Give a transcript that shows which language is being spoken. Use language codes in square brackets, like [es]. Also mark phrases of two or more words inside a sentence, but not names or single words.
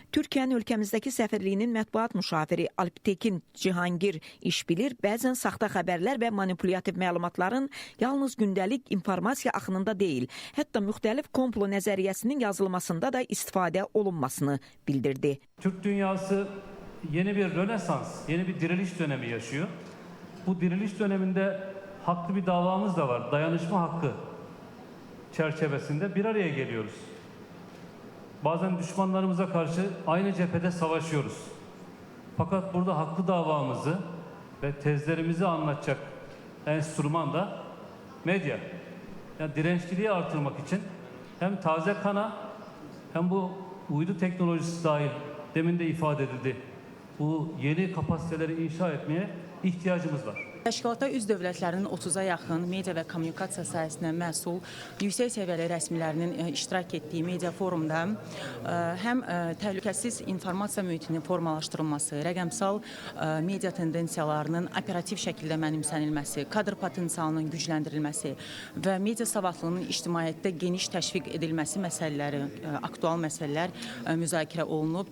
[az] Türkiyənin ölkəmizdəki səfirliyinin mətbuat müşaviri Alptekin Cihangir iş bilir, bəzən saxta xəbərlər və manipulyativ məlumatların yalnız gündəlik informasiya axınında deyil, hətta müxtəlif komplo nəzəriyyəsinin yazılmasında da istifadə olunmasını bildirdi. [tr] Türk dünyası yeni bir rönesans, yeni bir diriliş dönemi yaşıyor. Bu diriliş döneminde haklı bir davamız da var, dayanışma hakkı çerçevesinde bir araya geliyoruz. Bazen düşmanlarımıza karşı aynı cephede savaşıyoruz. Fakat burada haklı davamızı ve tezlerimizi anlatacak enstrüman da medya. Yani dirençliliği artırmak için hem taze kana hem bu uydu teknolojisi dahil demin de ifade edildi. Bu yeni kapasiteleri inşa etmeye ihtiyacımız var. [az] Təşkilatda üzv dövlətlərinin 30-a yaxın media və kommunikasiya sahəsində məsul yüksək səviyyəli rəsmilərinin iştirak etdiyi media forumda həm təhlükəsiz informasiya mühitinin formalaşdırılması, rəqəmsal media tendensiyalarının operativ şəkildə mənimsənilməsi, kadr potensialının gücləndirilməsi və media savadlılığının ictimaiyyətdə geniş təşviq edilməsi məsələləri, aktual məsələlər müzakirə olunub.